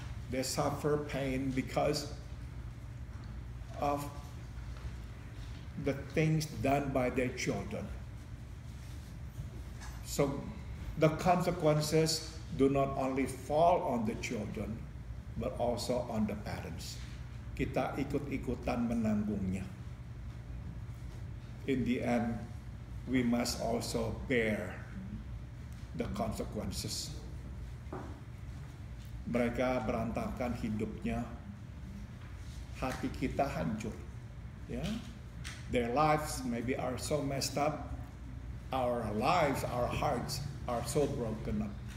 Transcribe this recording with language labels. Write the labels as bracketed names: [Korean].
[English] They suffer pain because of the things done by their children. So the consequences do not only fall on the children, but also on the parents. [Indonesian] Kita ikut-ikutan menanggungnya. [English] In the end, we must also bear the consequences. [Indonesian] Mereka berantakan hidupnya, hati kita hancur. [English] Their lives maybe are so messed up. Our lives, our hearts are so broken up.